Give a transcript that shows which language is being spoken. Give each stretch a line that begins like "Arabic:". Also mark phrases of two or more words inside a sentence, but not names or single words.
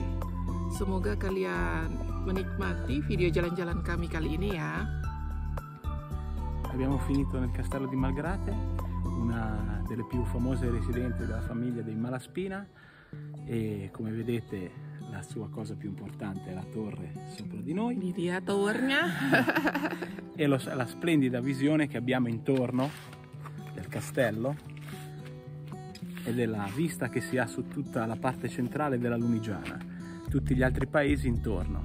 Indonesian: Semoga kalian menikmati video jalan-jalan kami kali ini ya.
Italian: Abbiamo finito nel castello di Malgrate, una delle più famose residenze della famiglia dei Malaspina, e come vedete la sua cosa più importante è la torre sopra di noi.
Indonesian: Di dia towernya.
Italian: E la splendida visione che abbiamo intorno del castello e della vista che si ha su tutta la parte centrale della Lunigiana, tutti gli altri paesi intorno.